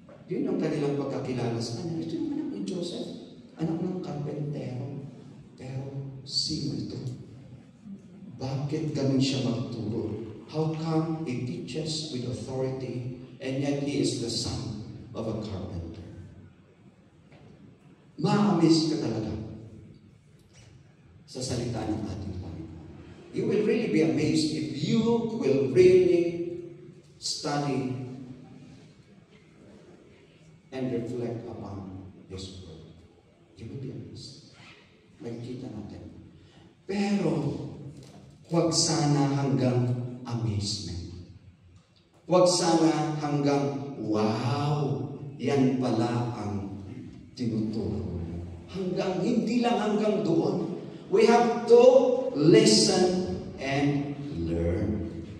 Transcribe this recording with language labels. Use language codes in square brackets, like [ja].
[tl] Yun ang kanilang pagkakilala sa kanya. Ito yung anak ni Joseph. Anak ng karpentero. Pero sino ito? Bakit ganun siya magturo? [en] How come he teaches with authority and yet he is the son of a carpenter? [tl] Ma-amaze ka talaga sa salita ng ating Panginoon. [en] You will really be amazed if you will really study and reflect upon His word. You will be amazed. [tl] Magkita natin. Pero, huwag sana hanggang amazement. Huwag sana hanggang, wow, yan pala ang tinuturo. Hindi lang hanggang doon. [en] We have to listen and learn.